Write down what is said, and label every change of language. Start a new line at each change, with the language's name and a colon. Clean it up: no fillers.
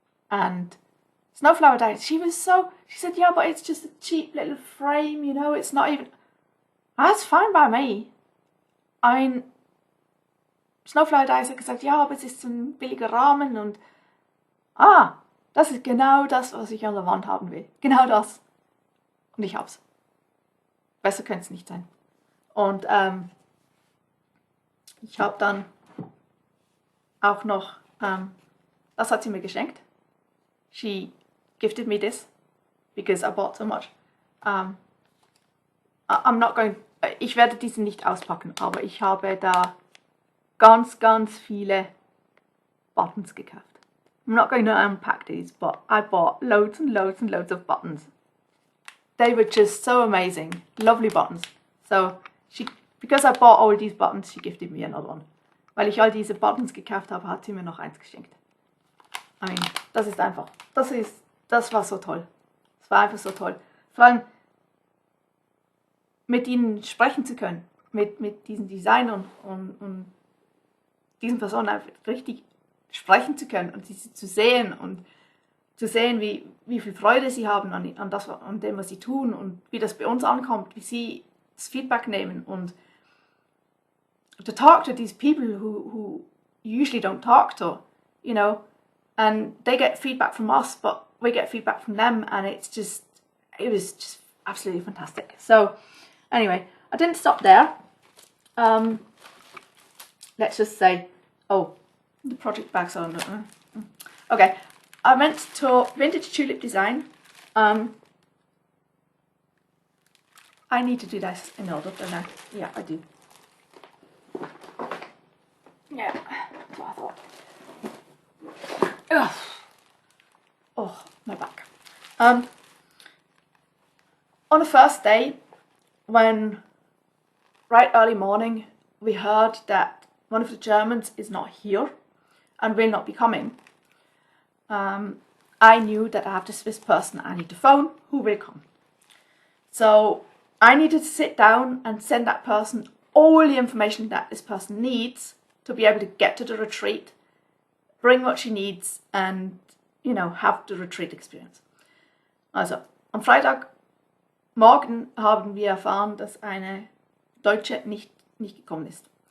English: And Snowflower Diaries, she said, yeah, but it's just a cheap little frame, you know, it's not even... That's fine by me. I mean,
German: Snowflower Diaries hat gesagt, ja, aber es ist so ein billiger Rahmen und... das ist genau das, was ich an der Wand haben will. Genau das. Und ich hab's. Besser könnte es nicht sein. Und ich habe dann auch noch, das hat sie mir geschenkt.
English: She gifted me this because I bought so much. I'm not going,
German: ich werde diesen nicht auspacken, aber ich habe da ganz viele buttons gekauft.
English: I'm not going to unpack these, but I bought loads and loads of buttons. They were just so amazing, lovely buttons. So because I bought all these buttons, she gifted me another one.
German: Weil ich all diese Buttons gekauft habe, hat sie mir noch eins geschenkt.
English: I mean,
German: das ist einfach, das war so toll. Es war einfach so toll. Vor allem mit ihnen sprechen zu können, mit diesen Designern und diesen Personen einfach richtig sprechen zu können und sie zu sehen und zu sehen, wie viel Freude sie haben an dem, was sie tun und wie das bei uns ankommt, wie sie das Feedback nehmen und
English: to talk to these people who usually don't talk to, you know, and they get feedback from us, but we get feedback from them, and it was just absolutely fantastic. So anyway, I didn't stop there. Let's just say, oh, the project bags are on. Okay, I went to Vintage Tulip Design. I need to do this in order, don't I? Yeah, I do. Yeah, that's what I thought. Ugh. Oh, my back. On the first day, when right early morning we heard that one of the Germans is not here and will not be coming, I knew that I have this Swiss person I need to phone who will come. So I needed to sit down and send that person all the information that this person needs to be able to get to the retreat, bring what she needs and, you know, have the retreat experience.
German: Also, am Freitagmorgen haben wir erfahren, dass eine Deutsche nicht gekommen ist.